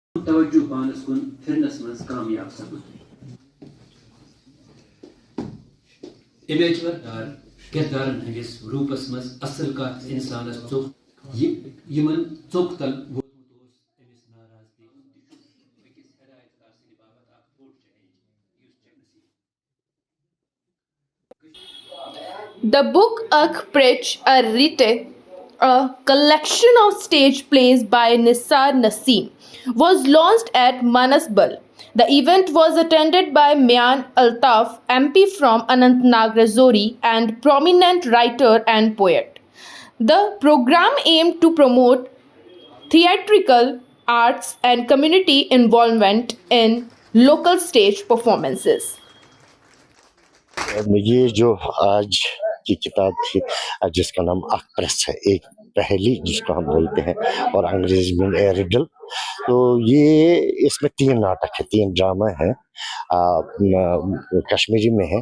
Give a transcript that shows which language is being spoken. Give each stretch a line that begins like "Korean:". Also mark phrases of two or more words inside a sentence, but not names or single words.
Kashmiri: तवज्जो पानस कुन फिरनस मज कामयाब सपद इमेजवरदार किरदारन हंदिस रूपस मज असल कथ इंसानस चोक यमन चोक तल
English: The book Akh Prich Arite, a collection of stage plays by Nisar Naseem, was launched at Manasbal. The event was attended by Mian Altaf, MP from Anantnag Rajouri, and prominent writer and poet. The program aimed to promote theatrical arts and community involvement in local stage performances.
Hindi: ये जो आज की किताब थी जिसका नाम अख प्रेस है, एक पहेली जिसको हम बोलते हैं और अंग्रेजी में
English: a riddle.
Hindi: तो ये इसमें 3 नाटक है, 3 ड्रामा है, कश्मीरी में है।